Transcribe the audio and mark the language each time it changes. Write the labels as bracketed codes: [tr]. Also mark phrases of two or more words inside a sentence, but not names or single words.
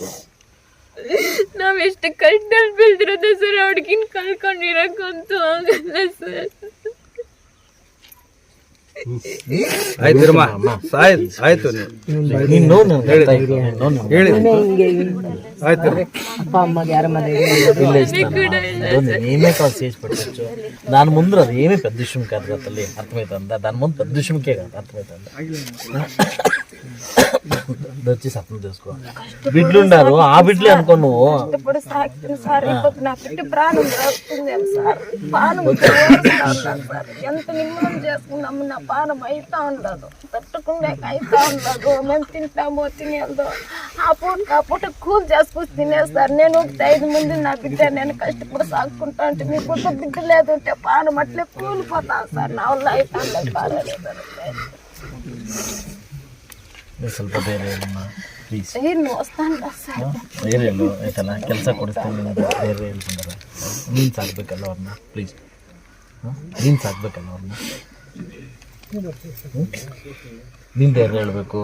[kn] ನಾವೆಷ್ಟು ಕಷ್ಟದಲ್ಲಿ ಬೆಳೆದಿರೋದು ಸರ್. ಹುಡುಗಿನ ಕಳ್ಕೊಂಡಿರಕ್ಕಂತೂ ಆಗಲ್ಲ ಸರ್. ಆಯ್ತು ಆಯ್ತು ನೀನು ನೋವು ನನಗೆ ಹೇಳಿ ಆಯ್ತು. [te] నేనే కాదు చేసి పెట్టచ్చు. దాని ముందు అది ఏమీ పెద్ద విషయం కాదు కదా తల్లి, అర్థమవుతుందా? దాని ముందు పెద్ద విషయంకే కాదు, అర్థమవుతుందా? వచ్చి సప్నం చేసుకో. బిడ్డలు ఉన్నారు, ఆ బిడ్డలే అనుకో నువ్వు. ఎంత నిమ్మలం చేసుకున్నాము, నా పానం అయితా ఉండదు, తట్టుకుండే అయితా ఉండదు. మేము తింటామో తినేదో ఆ పూట కూల్ చేసుకుని తినేస్తారు. నేను 5 మంది నా బిడ్డ, నేను కష్టపడి సాగుకుంటా అంటే మీ కొత్త బిడ్డ లేదు ఉంటే పానం అట్లే కూలిపోతాను సార్. నా వల్ల అయితా ఉండదు, బాగాలేదు. [kn] ಸ್ವಲ್ಪ ಬೇರೆ ಪ್ಲೀಸ್ ಏನು ವಸ್ತಾನ ಸರ್. ಬೇರೆ ಹೇಳು ಆಯ್ತಲ್ಲ, ಕೆಲಸ ಕೊಡಿಸ್ತೀನಿ ಅಂತ ಬೇರೆ ಹೇಳ್ಕೊಂಡಾರ. ನೀನು ಸಾಕ್ಬೇಕಲ್ಲ ಅವ್ರನ್ನ, ಪ್ಲೀಸ್. ನೀನು ಸಾಕ್ಬೇಕಲ್ಲ ಅವ್ರನ್ನ, ನೀನು ಧೈರ್ಯ ಹೇಳಬೇಕು.